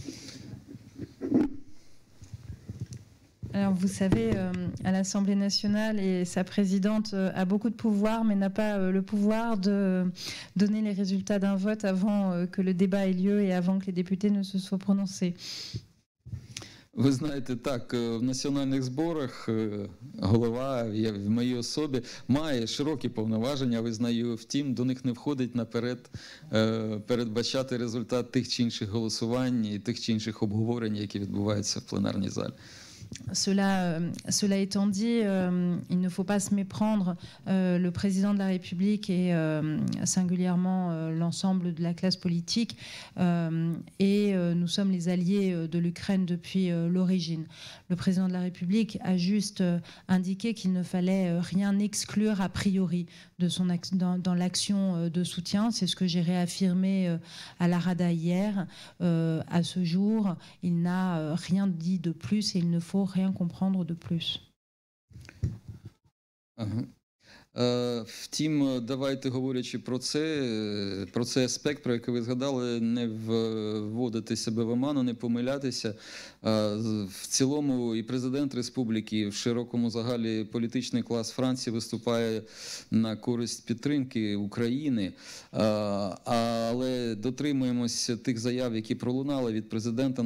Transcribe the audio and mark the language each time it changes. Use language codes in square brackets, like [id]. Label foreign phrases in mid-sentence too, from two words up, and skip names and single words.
[fr] Alors vous savez, à l'Assemblée nationale, et sa présidente a beaucoup de pouvoir, mais n'a pas le pouvoir de donner les résultats d'un vote avant que le débat ait lieu et avant que les députés ne se soient prononcés. [uk] Ви знаєте, так, в національних зборах голова в моїй особі має широкі повноваження, визнаю, втім, до них не входить наперед передбачати результат тих чи інших голосувань і тих чи інших обговорень, які відбуваються в пленарній залі. [fr] Cela étant dit, il ne faut pas se méprendre. Le président de la République et singulièrement l'ensemble de la classe politique et nous sommes les alliés de l'Ukraine depuis l'origine. Le président de la République a juste indiqué qu'il ne fallait rien exclure a priori dans l'action de soutien. C'est ce que j'ai réaffirmé à la Rada hier. À ce jour, il n'a rien dit de plus et il ne faut rien comprendre de plus. [uk] Втім, давайте, говорячи про цей аспект, про який ви згадали, не вводити себе в оману, не помилятися. В цілому і президент республіки, і в широкому загалі політичний клас Франції виступає на користь підтримки України, але дотримуємося тих заяв, які пролунали від президента.